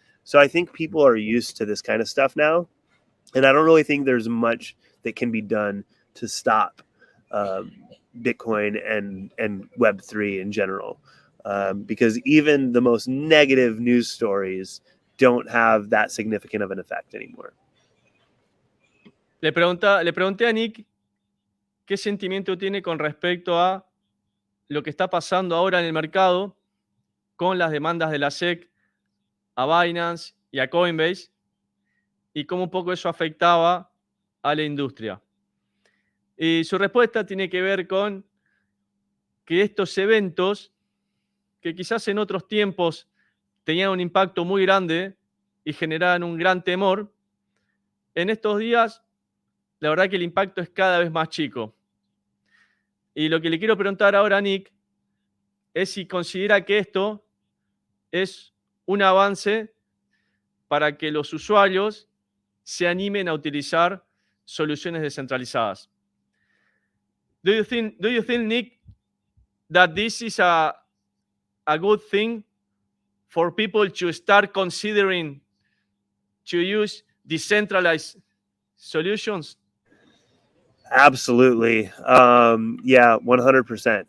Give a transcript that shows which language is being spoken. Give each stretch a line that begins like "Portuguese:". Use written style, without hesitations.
English: So I think people are used to this kind of stuff now, and I don't really think there's much that can be done to stop Bitcoin and Web3 in general, because even the most negative news stories don't have that significant of an effect anymore.
Spanish: Le pregunté a Nick qué sentimiento tiene con respecto a lo que está pasando ahora en el mercado con las demandas de la SEC a Binance y a Coinbase y cómo un poco eso afectaba a la industria. Y su respuesta tiene que ver con que estos eventos, que quizás en otros tiempos tenían un impacto muy grande y generaban un gran temor, en estos días la verdad que el impacto es cada vez más chico. Y lo que le quiero preguntar ahora a Nick es si considera que esto es un avance para que los usuarios se animen a utilizar soluciones descentralizadas.
English: Do you think, Nick, that this is a good thing for people to start considering to use decentralized solutions? Absolutely. Yeah, 100%.